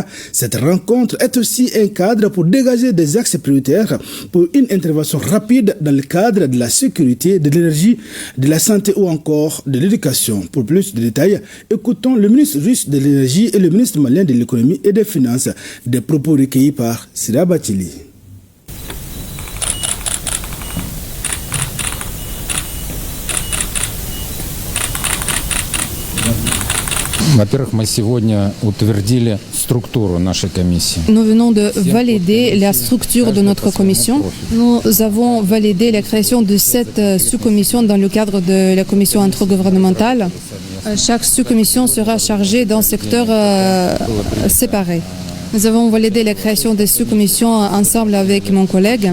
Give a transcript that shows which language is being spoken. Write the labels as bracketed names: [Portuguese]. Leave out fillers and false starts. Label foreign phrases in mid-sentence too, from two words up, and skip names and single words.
[French] Cette rencontre est aussi un cadre pour dégager des axes prioritaires pour une intervention rapide dans le cadre de la sécurité, de l'énergie, de la santé ou encore de l'éducation. Pour plus de détails, écoutons le ministre russe de l'énergie et le ministre malien de l'économie et des finances. Des propos recueillis par Sira Batili. [Russian] Во-первых, мы сегодня утвердили структуру нашей комиссии. [French] Nous venons de valider la structure de notre commission. Nous avons validé la création de 7 sous-commissions dans le cadre de la commission intergouvernementale. Chaque sous-commission sera chargée d'un secteur séparé. Nous avons validé la création des sous-commissions ensemble avec mon collègue.